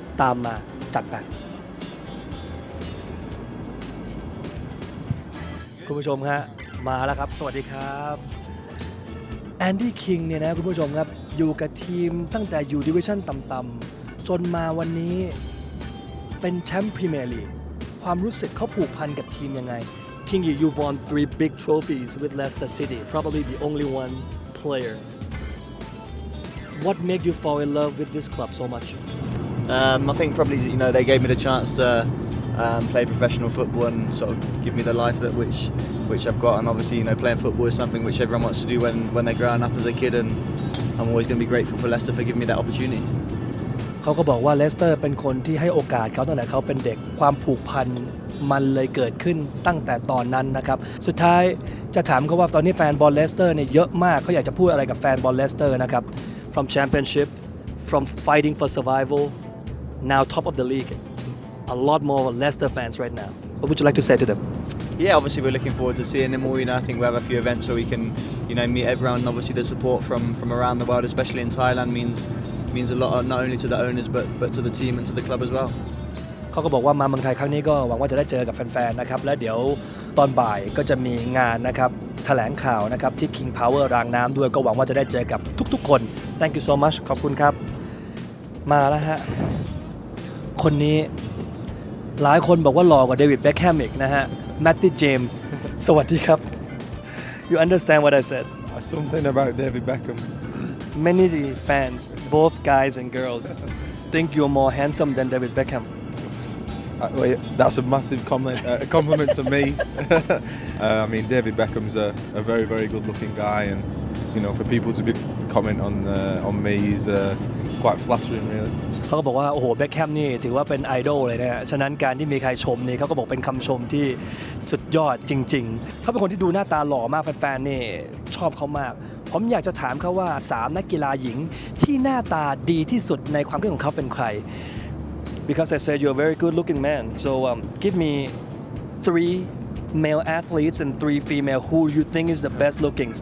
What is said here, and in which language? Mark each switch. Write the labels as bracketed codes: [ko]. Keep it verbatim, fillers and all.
[th] ตามมาจัดไปคุณผู้ชมฮะมาแล้วครับสวัสดีครับแอนดี้คิงเนี่ยนะคุณผู้ชมครับอยู่กับทีมตั้งแต่อยู่ดิวิชั่นต่ำๆจนมาวันนี้เป็นแชมป์พรีเมียร์ลีกความรู้สึกเขาผูกพันกับทีมยังไง [en] Kingy, you've won three big trophies with Leicester City, probably the only one player. What made you fall in love with this club so much? Um, I think probably you know they gave me the chance to um, play professional football and sort of give me the life that which which I've got. And obviously you know playing football is something which everyone wants to do when when they're growing up as a kid. And I'm always going to be grateful for Leicester for giving me that opportunity. [th] เขาก็บอกว่าเลสเตอร์เป็นคนที่ให้โอกาสเขาตั้งแต่เขาเป็นเด็กความผูกพันมันเลยเกิดขึ้นตั้งแต่ตอนนั้นนะครับสุดท้ายจะถามเขาว่าตอนนี้แฟนบอลเลสเตอร์เนี่ยเยอะมากเขาอยากจะพูดอะไรกับแฟนบอลเลสเตอร์นะครับ [en] from championship from fighting for survival now top of the league a lot more Leicester fans right now what would you like to say to them Yeah obviously we're looking forward to seeing them all you know I think we'll have a few events where we can you know meet everyone and obviously the support from from around the world especially in Thailand means means a lot not only to the owners but but to the team and to the club as well [th] เขาก็บอกว่ามาเมืองไทยครั้งนี้ก็หวังว่าจะได้เจอกับแฟนๆนะครับและเดี๋ยวตอนบ่ายก็จะมีงานนะครับแถลงข่าวนะครับที่ King Power รางน้ำด้วยก็หวังว่าจะได้เจอกับทุกๆคน [en] Thank you so much [th] ขอบคุณครับมาแล้วฮะคนนี้หลายคนบอกว่าหล่อกว่าเดวิดเบ็คแฮมอีกนะฮะแมตตี้เจมส์สวัสดีครับ [en] You understand what I said Something about David Beckham Many fans both guys and girls think you're more handsome than David Beckham That's a massive comment, uh, compliment to me. uh, I mean, David Beckham's a, a very, very good-looking guy, and you know, for people to be comment on uh, on me is uh, quite flattering, really. [th] เขาก็บอกว่าโอ้โหเบ็คแฮมนี่ถือว่าเป็นไอดอลเลยนะฮะฉะนั้นการที่มีใครชมนี่เขาก็บอกเป็นคำชมที่สุดยอดจริงๆเขาเป็นคนที่ดูหน้าตาหล่อมากแฟนๆนี่ชอบเขามากผมอยากจะถามเขาว่าสามนักกีฬาหญิงที่หน้าตาดีที่สุดในความคิดของเขาเป็นใคร [en] Because I said you're a very good-looking man, so um, give me three male athletes and three female who you think is the best-looking.